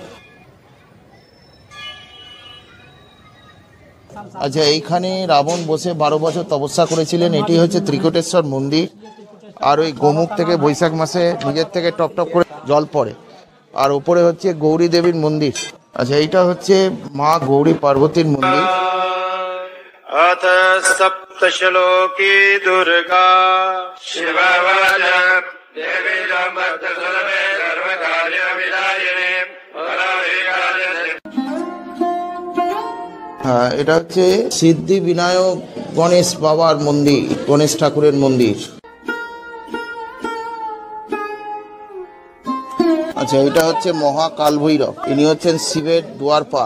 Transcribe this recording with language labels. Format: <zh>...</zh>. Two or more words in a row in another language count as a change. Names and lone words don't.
<bn>আচ্ছা, এইখানে রাবণ বসে 12 বছর তপস্যা করেছিলেন, এটি হচ্ছে ত্রিকুটেশ্বর মন্দির। আর ওই গোমুখ থেকে বৈশাখ মাসে নিজের থেকে টপ টপ করে জল পড়ে। আর উপরে হচ্ছে গৌরী দেবীর মন্দির। আচ্ছা, এইটা হচ্ছে মা গৌরী পার্বতীর মন্দির।</bn> <sa>अथ सप्तश्लोकी दुर्गा शिववद देवी सर्वे सर्वकार्यविदायिनी।</sa> <bn>হ্যাঁ, এটা হচ্ছে সিদ্ধি বিনায়ক গণেশ বাবার মন্দির, গণেশ ঠাকুরের মন্দির। আচ্ছা, এটা হচ্ছে মহাকাল ভৈরব, ইনি হচ্ছেন শিবের দুয়ারপাল।</bn>